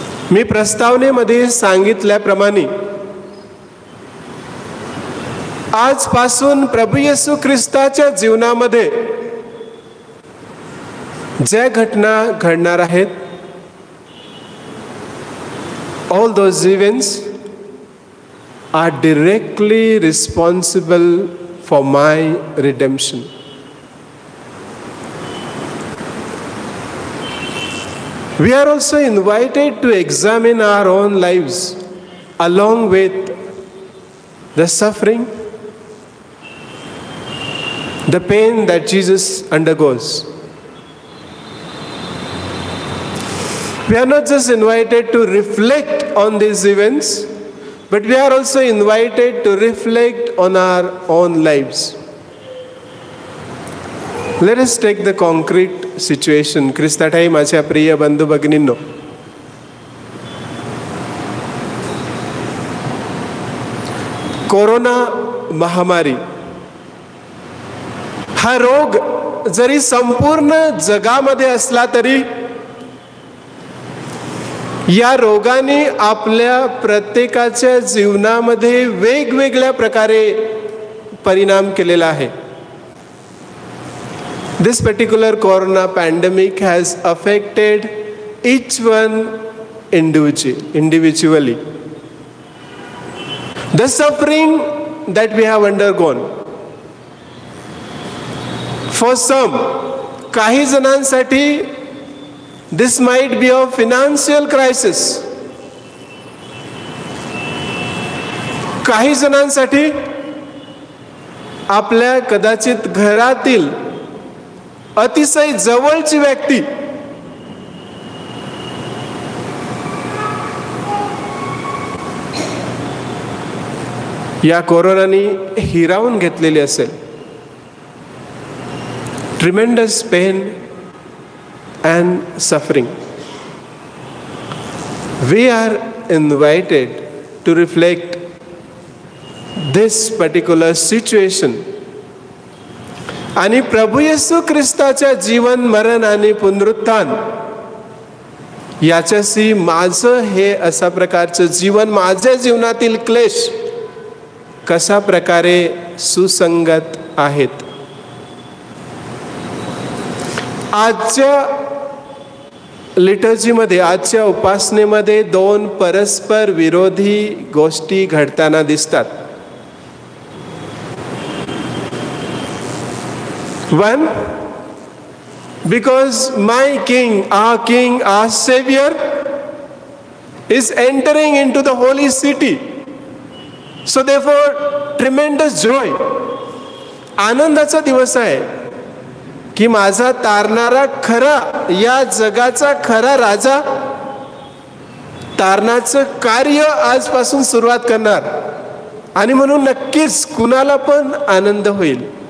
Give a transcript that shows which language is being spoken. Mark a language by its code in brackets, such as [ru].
[mr] मी प्रस्तावनेमध्ये सांगितल्याप्रमाणे आजपासून प्रभू येशू ख्रिस्ताच्या जीवनामध्ये ज्या घटना घडणार आहेत, [en] all those events are directly responsible for my redemption. We are also invited to examine our own lives along with the suffering, the pain that Jesus undergoes. We are not just invited to reflect on these events, but we are also invited to reflect on our own lives. Let us take the concrete situation. [mr] ख्रिस्ताठाई माझ्या प्रिय बंधू भगिनींनो, corona महामारी हा रोग जरी संपूर्ण जगामध्ये असला तरी या रोगाने आपल्या प्रत्येकाच्या जीवनामध्ये वेगवेगळ्या प्रकारे परिणाम केलेला आहे. [en] This particular corona pandemic has affected each one individually. The suffering that we have undergone, for some, [mr] काही जणांसाठी [en] this might be a financial crisis. [mr] काही जणांसाठी आपल्या कदाचित घरातील अतिशय जवळची व्यक्ती या कोरोनाने हिरावून घेतलेली असेल. [en] Tremendous pain and suffering. We are invited to reflect this particular situation. [mr] आणि प्रभू येशू ख्रिस्ताच्या जीवन, मरण आणि पुनरुत्थान याच्याशी माझं हे अशा प्रकारचं जीवन, माझ्या जीवनातील क्लेश कशा प्रकारे सुसंगत आहेत. आजच्या लिटर्जीमध्ये, आजच्या उपासनेमध्ये दोन परस्पर विरोधी गोष्टी घडताना दिसतात. [en] One, because my king, our savior is entering into the holy city. So therefore, tremendous joy. [mr] आनंदाचा दिवस आहे की माझा तारणारा खरा, या जगाचा खरा राजा तारणाचं कार्य आजपासून सुरुवात करणार. आणि म्हणून नक्कीच कुणाला पण आनंद होईल.